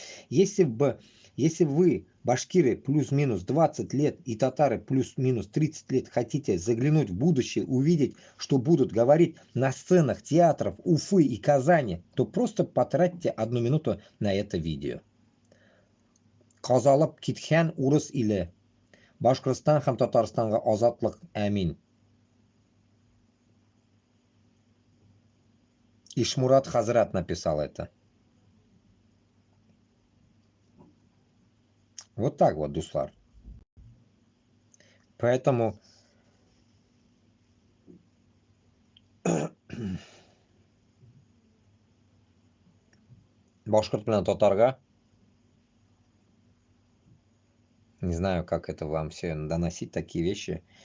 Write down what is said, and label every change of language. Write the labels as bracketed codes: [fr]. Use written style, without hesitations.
[ru] Если вы, башкиры, плюс-минус 20 лет и татары плюс-минус 30 лет хотите заглянуть в будущее, увидеть, что будут говорить на сценах театров Уфы и Казани, то просто потратьте 1 минуту на это видео. [ba] Казалып кеткен урыс иле. Башкортстан һәм Татарстанга азатлык, амин. [ru] Ишмурат Хазрат написал это. Вот так вот, дуслар. Поэтому [ba] башкорт белән татарга, [ru] не знаю, как это вам все доносить, такие вещи.